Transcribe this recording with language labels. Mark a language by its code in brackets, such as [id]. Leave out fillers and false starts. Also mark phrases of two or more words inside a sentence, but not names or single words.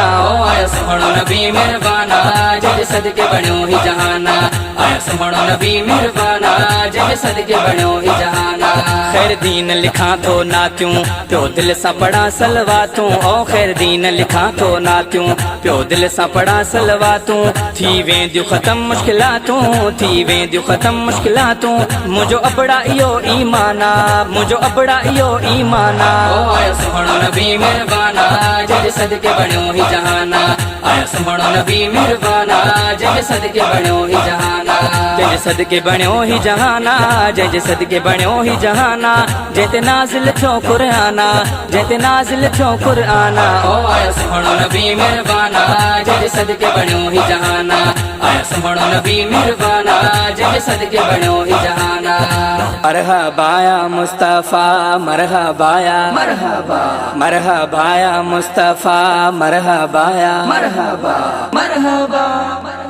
[sd] ओ आया सुहानो नबी मेहरबाना जग सदके बणो ही जहाना। आया सुहानो नबी मेहरबाना जग सदके बणो ही जहाना। खैर दीन लिखा तो नात्यूं प्यो दिल सा पढ़ा सलवातूं। ओ खैर दीन लिखा तो नात्यूं प्यो दिल सा पढ़ा सलवातूं। थी वेंदियूं ख़त्म मुश्किलातूं थी वेंदियूं ख़त्म मुश्किलातूं। मुझो अबड़ा इयो ईमाना मुझो अबड़ा इयो ईमाना। ओ आया सुहानो नबी मेहरबाना जग सदके बणो ही जहाना। आया सुहानो नबी मेहरबाना जग सदके बणो ही जहाना। जग सदके बणो ही जहाना जग सदके बणो ही जहाना। जेते नाज़िल थियो कुराना जेते नाज़िल थियो कुराना। ओ आया सुहानो नबी मेहरबाना जग सदके बणो ही जहाना। आया सुहानो नबी मेहरबाना जग सदके बणो ही जहाना। [ar] مرحبا يا مصطفى مرحبا يا मरहबा مرحبا يا مصطفى مرحبا يا مرحبا مرحبا.